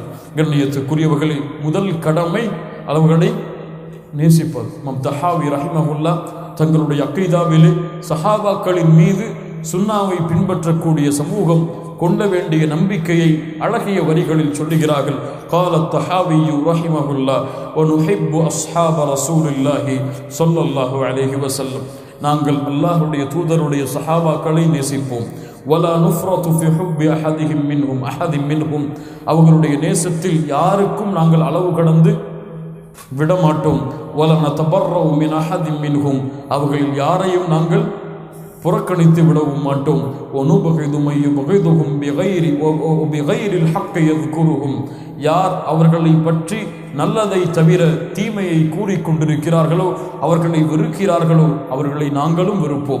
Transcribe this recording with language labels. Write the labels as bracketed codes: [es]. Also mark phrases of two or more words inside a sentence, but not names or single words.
[ta] கண்ணியத்துக்குரியவர்களே, முதல் கடமை அவர்களை நேசிப்பது. இமாம் தஹாவி ரஹிமஹுல்லாஹ் தங்களுடைய அக்கீதாவிலே சஹாபாக்களின் மீது சுன்னாவை பின்பற்றக்கூடிய சமூகம் கொள்ள வேண்டிய நம்பிக்கையை அழகிய வரிகளில் சொல்லுகிறார்கள். [ar] قال الطحاوي رحمه الله ونحب أصحاب رسول الله صلى الله عليه وسلم, [ta] நாங்கள் அல்லாஹ்வுடைய தூதருடைய சஹாபாக்களை நேசிப்போம். [ar] ولا نفرط في حب أحد منهم, [ta] அவர்களுடைய நேசத்தில் யாருக்கும் நாங்கள் அளவு கடந்து விடமாட்டோம். [ar] ولا نتبرأ من أحد منهم, [ta] அவர்களில் யாரையும் நாங்கள் புறக்கணித்து விடவும் மாட்டோம். யார் அவர்களை பற்றி நல்லதை தவிர தீமையை கூறிக்கொண்டிருக்கிறார்களோ, அவர்களை வெறுக்கிறார்களோ, அவர்களை நாங்களும் வெறுப்போம்.